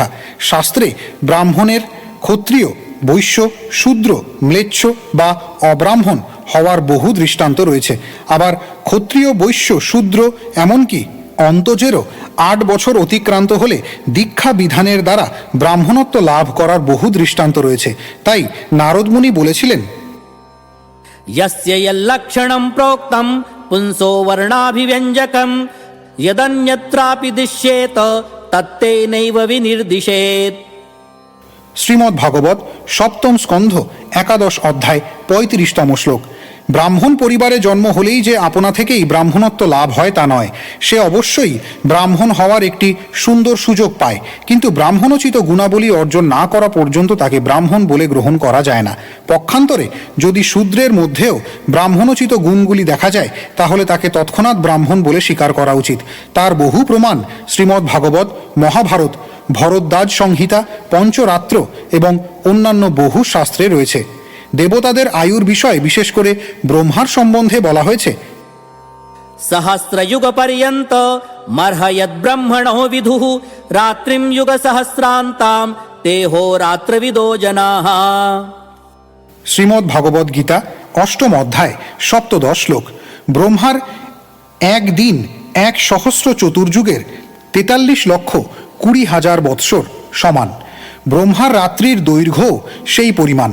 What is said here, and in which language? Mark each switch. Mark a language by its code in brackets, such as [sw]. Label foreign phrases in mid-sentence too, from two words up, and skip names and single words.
[bn] শাস্ত্রে ব্রাহ্মণের ক্ষত্রিয়, বৈশ্য, শূদ্র, ম্লেচ্ছ বা অব্রাহ্মণ হওয়ার বহু দৃষ্টান্ত রয়েছে। আবার ক্ষত্রিয়, বৈশ্য, শূদ্র এমনকি অন্তজেরও 8 বছর অতিক্রান্ত হলে দীক্ষা বিধানের দ্বারা ব্রাহ্মণত্ব লাভ করার বহু দৃষ্টান্ত রয়েছে। তাই নারদমুনি বলেছিলেন, [sa] यस्य यल्लक्षणं प्रोक्तं पुंसो वर्णाभिव्यञ्जकं यदन्यत्रापि दृश्येत तत्तेनैव विनिर्दिशेत्। [bn] শ্রীমদ্ ভাগবত সপ্তম স্কন্ধ একাদশ অধ্যায় 35তম শ্লোক। ব্রাহ্মণ পরিবারে জন্ম হলেই যে আপনা থেকেই ব্রাহ্মণত্ব লাভ হয় তা নয়, সে অবশ্যই ব্রাহ্মণ হওয়ার একটি সুন্দর সুযোগ পায়। কিন্তু ব্রাহ্মণোচিত গুণাবলী অর্জন না করা পর্যন্ত তাকে ব্রাহ্মণ বলে গ্রহণ করা যায় না। পক্ষান্তরে যদি শূদ্রের মধ্যেও ব্রাহ্মণোচিত গুণগুলি দেখা যায় তাহলে তাকে তৎক্ষণাৎ ব্রাহ্মণ বলে স্বীকার করা উচিত। তার বহু প্রমাণ শ্রীমদ্ ভাগবত, মহাভারত, ভরদ্বাজ সংহিতা, পঞ্চরাত্র এবং অন্যান্য বহু শাস্ত্রে রয়েছে। দেবতাদের আয়ুর বিষয়ে বিশেষ করে ব্রহ্মার সম্বন্ধে বলা হয়েছে, [sa] सहस्रयुगपर्यन्त मर्हयद्ब्रह्मणो विदुः रात्रिं युगसहस्रान्तां ते होरात्रविदो जनाः। [bn] শ্রীমদ্ ভাগবত গীতা অষ্টম অধ্যায় সপ্তদশ শ্লোক। ব্রহ্মার একদিন 1,000,000 চতুর্যুগের 43,20,000 বৎসর সমান। ব্রহ্মার রাত্রির দৈর্ঘ্য সেই পরিমাণ।